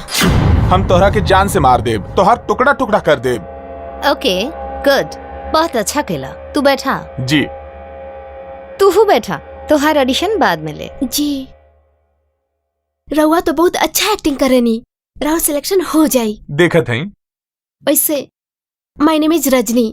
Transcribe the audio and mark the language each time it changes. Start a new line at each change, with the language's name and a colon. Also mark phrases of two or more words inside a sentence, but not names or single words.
Bhojpuri: हम तोहरा के जान से मार देब, तोहर टुकड़ा टुकड़ा कर देब।
English: okay good,
Bhojpuri: बहुत अच्छा खेला। तू बैठा। जी। तू बैठा, तोहार ऑडिशन बाद में ले। जी, रउआ तो बहुत अच्छा एक्टिंग करेनी, राव सिलेक्शन हो जाई। देखत हई।
English: वैसे my name is रजनी।